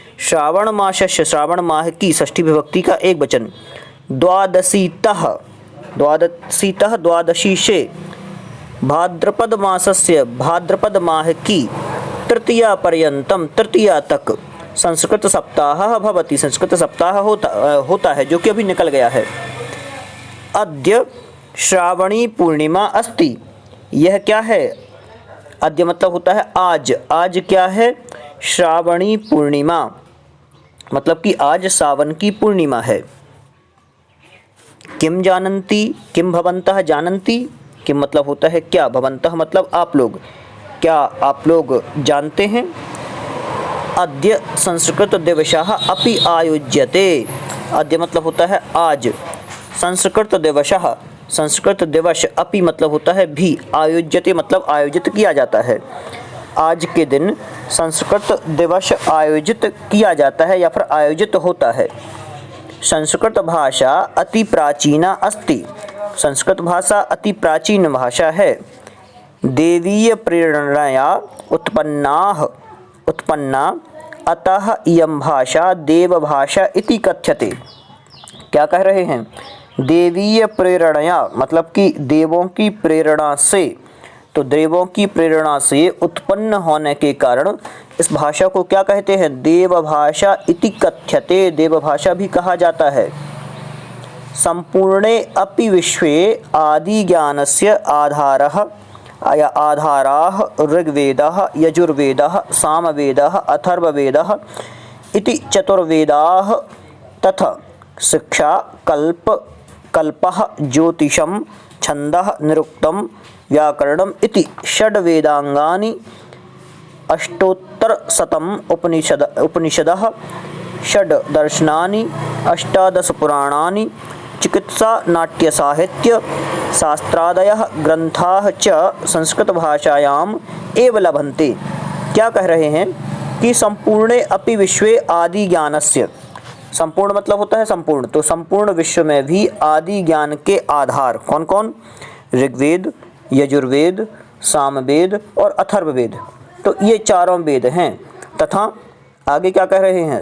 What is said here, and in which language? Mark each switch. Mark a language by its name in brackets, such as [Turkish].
[Sanskrit] श्रावण मासस्य, [Hindi] श्रावण माह की षष्ठी विभक्ति का एक वचन, द्वादशीतः, द्वादशीतः द्वादशी से, [Sanskrit] भाद्रपद मासस्य, [Hindi] भाद्रपद माह की [Sanskrit] तृतीया पर्यंतम, [Hindi] तृतीया तक [Sanskrit] संस्कृत सप्ताह भवति, [Hindi] संस्कृत सप्ताह होता है, जो कि अभी निकल गया है। [Sanskrit] अद्य श्रावणी पूर्णिमा अस्ति। [Hindi] यह क्या है? अद्य मतलब होता है आज। आज क्या है? श्रावणी पूर्णिमा, मतलब कि आज सावन की पूर्णिमा है। [Sanskrit] किम जानन्ति, किम भवन्तः जानन्ति। [Hindi] किम मतलब होता है क्या, भवन्तः मतलब आप लोग, क्या आप लोग जानते हैं। [Sanskrit] अद्य संस्कृत दिवसः अपि आयोज्यते। [Hindi] अद्य मतलब होता है आज, संस्कृत दिवसः, संस्कृत दिवस, अपि मतलब होता है भी, आयोज्यते मतलब आयोजित किया जाता है। आज के दिन संस्कृत दिवस आयोजित किया जाता है या फिर आयोजित होता है। [Sanskrit] संस्कृत भाषा अति प्राचीना अस्ति। [Hindi] संस्कृत भाषा अति प्राचीन भाषा है। [Sanskrit] देवीय प्रेरणया उत्पन्ना अतः इयं भाषा देवभाषा इति कथ्यते। [Hindi] क्या कह रहे हैं? देवीय प्रेरणया मतलब कि देवों की प्रेरणा से, तो देवों की प्रेरणा से उत्पन्न होने के कारण इस भाषा को क्या कहते हैं? [Sanskrit] देवभाषा इति कथ्यते। [Hindi] देवभाषा भी कहा जाता है। [Sanskrit] संपूर्णे अपि विश्वे आदि ज्ञानस्य आधारः या आधाराः ऋग्वेदः, यजुर्वेदः, सामवेदः, अथर्ववेदः इति चतुर्वेदाः तथा शिक्षा, कल्पः, ज्योतिषं, छन्दः, निरुक्तं, व्याकरणम् इति षड्वेदाङ्गानि, अष्टोत्तरशतम् उपनिषदः, षड् दर्शनानि, अष्टादश पुराणानि, चिकित्सा, नाट्यसाहित्य, शास्त्रादयः ग्रंथाः च संस्कृत भाषायाम् एव लभन्ते। [Hindi] क्या कह रहे हैं कि [Sanskrit] संपूर्णे अपि विश्वे आदि ज्ञानस्य, [Hindi] संपूर्ण मतलब होता है संपूर्ण, तो संपूर्ण विश्व में भी आदि ज्ञान के आधार कौन कौन? ऋग्वेद, यजुर्वेद, सामवेद और अथर्ववेद। तो ये चारों वेद हैं। तथा आगे क्या कह रहे हैं?